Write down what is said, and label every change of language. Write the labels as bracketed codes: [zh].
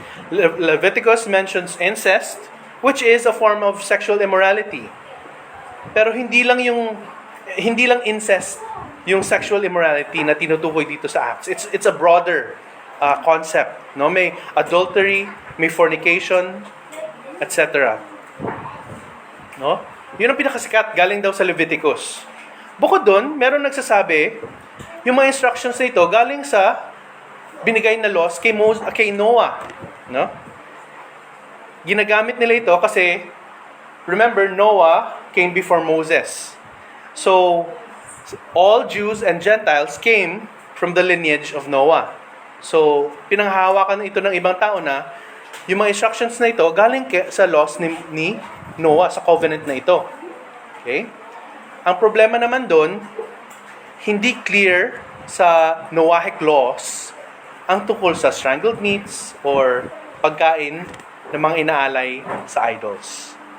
[en] Leviticus mentions incest, which is a form of sexual immorality. [tl] Pero hindi lang incest yung sexual immorality na tinutukoy dito sa Acts. [en] It's a broader concept, no? May adultery, may fornication, etc. No? [tl] Yun ang pinakasikat, galing daw sa Leviticus. Bukod doon, meron nagsasabi, yung mga instructions na ito galing sa binigay na laws kay Noah, no? Ginagamit nila ito kasi [en] remember, Noah came before Moses. So all Jews and Gentiles came from the lineage of Noah. [tl] So pinanghahawakan ito ng ibang tao na yung mga instructions na ito galing sa laws ni Noah, sa covenant na ito. Okay? Ang problema naman doon, hindi clear sa Noahic laws ang tungkol sa strangled meats or pagkain ng mga inaalay sa idols.